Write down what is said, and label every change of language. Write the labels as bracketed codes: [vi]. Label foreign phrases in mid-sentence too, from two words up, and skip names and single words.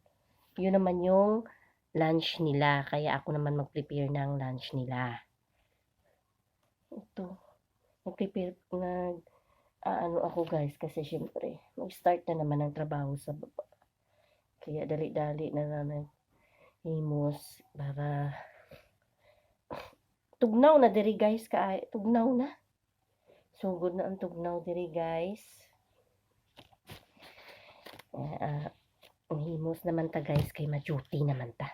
[tl] Yun naman yung lunch nila. Kaya ako naman mag-prepare ng lunch nila. Ito. Mag-prepare ano ako guys kasi syempre mag-start na naman ang trabaho sa baba. [hil] Kaya dali-dali na himos para tugnaw na diri guys tugnaw na. Sugod na ang tugnaw diri guys. Ang himos naman ta guys kay ma-duty naman ta.